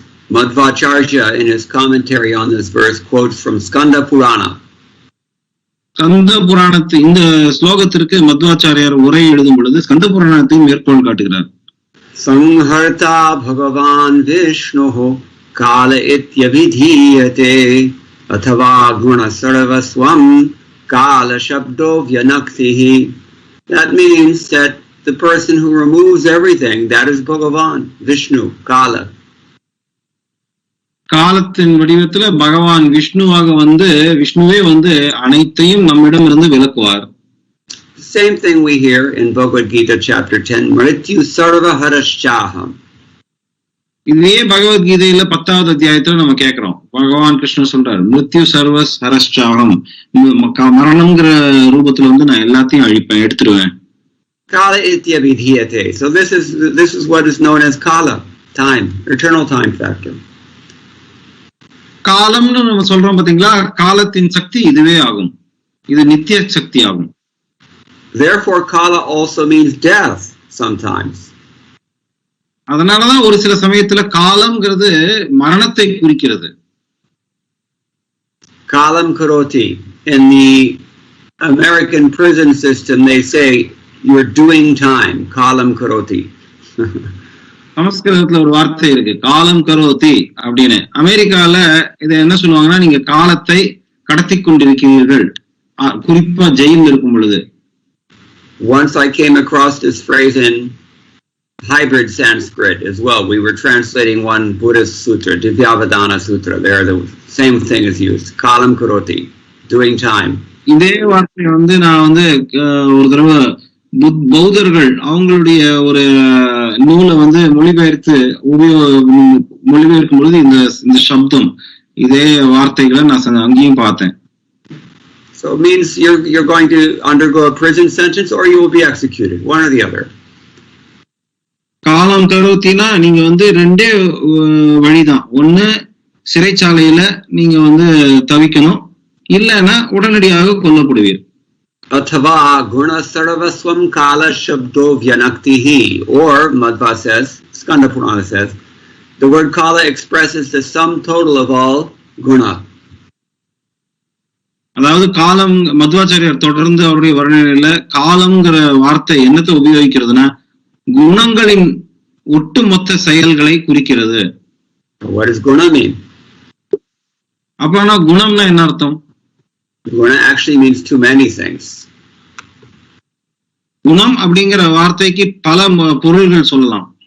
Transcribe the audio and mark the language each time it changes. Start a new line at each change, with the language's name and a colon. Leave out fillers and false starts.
English: Madhvacharya in his commentary on this verse quotes from Skanda Purana.
Tamil: Skanda புராணத்து இந்த ஸ்லோகத்திற்கு மத்வாச்சாரியார் உரை எழுதும் பொழுது ஸ்கந்த புராணத்தையும் மேற்கோள் காட்டுகிறார்.
Sanskrit: Samharta Bhagavan Vishnuho Kala Ityavidhiyate Athava Guna Sarvaswam Kala Shabdo Vyanaktihi.
English: That means that the person who removes everything, that is Bhagavan, Vishnu, Kala.
Tamil: காலத்தின் வடிவத்துல பகவான் விஷ்ணுவே வந்து அனைத்தையும் நம்மிடம் இருந்து விலக்குவார்.
English: Same thing we hear in Bhagavad Gita chapter 10,
Sanskrit: Mrityu Sarva Harashchaham.
Tamil: இதே பகவத்கீதையில 10வது அத்தியாயத்துல நம்ம கேட்கிறோம், பகவான் கிருஷ்ணன் சொல்றாரு,
Sanskrit: மிருத்யு சர்வஸ் ஹரஷ்சாகம்,
Tamil: மரணம்ங்கிற ரூபத்துல வந்து நான் எல்லாத்தையும் அழிப்பேன், எடுத்துருவேன்.
Sanskrit: Kala itya vidhiyate.
English: So this is what is known as kala, time, eternal time factor.
Tamil: காலம்னு நம்ம சொல்றோம் பாத்தீங்களா, காலத்தின் சக்தி இதுவே ஆகும், இது நித்திய சக்தி ஆகும்.
English: Therefore kala also means death sometimes.
Tamil: அதனாலதான் ஒரு சில சமயத்துல காலம்ங்கிறது மரணத்தை குறிக்கிறது.
Sanskrit: Kalam karoti.
English: In the American prison system they say you're doing time,
Sanskrit: kalam karoti.
Tamil: சமஸ்கிருதத்துல ஒரு வார்த்தை இருக்கு,
Sanskrit: காலம் கரோதி
Tamil: அப்படின்னு. அமெரிக்கால இதை என்ன சொல்லுவாங்கன்னா, நீங்க காலத்தை கடத்தி கொண்டிருக்கிறீர்கள், குறிப்பா ஜெயில இருக்கும் பொழுது.
English: Once I came across this phrase in hybrid Sanskrit as well. We were translating one Buddhist sutra, Divyavadana Sutra. There the same thing is used,
Sanskrit: kalam karoti,
English: doing time.
Tamil: இதே வார்த்தை வந்து நான் வந்து ஒரு தடவை பௌத்தர்கள் அவங்களுடைய ஒரு நூலை வந்து மொழிபெயர்க்கும் பொழுது இந்த சப்தம், இதே வார்த்தைகளை நான் அங்கேயும் பார்த்தேன்.
English: So it means you're going to undergo a prison sentence or you will be executed, one or the other.
Tamil: காலம் கரோத்தினா நீங்க வந்து ரெண்டே வழிதான், ஒண்ணு சிறைச்சாலையில நீங்க வந்து தவிக்கணும், இல்லைன்னா உடனடியாக கொல்லப்படுவீர்.
Sanskrit: Athava guna sarvaswam kala shabdo vyanaktihi,
English: or Madhva says, Skanda Purana says, the word kala expresses the sum total of all guna.
Tamil: அதாவது காலம், மத்வாச்சாரியார் தொடர்ந்து அவருடைய வர்ணனையில காலம்ங்கிற வார்த்தை என்னத்தை உபயோகிக்கிறதுனா குணங்களின் ஒட்டுமொத்த செயல்களை குறிக்கிறது.
English: What does guna mean?
Tamil: அப்பனா குணம்னா என்ன அர்த்தம்?
English: Guna actually means too many things.
Tamil: குணம் அப்படிங்கிற வார்த்தைக்கு பல பொருள்கள் சொல்லலாம்.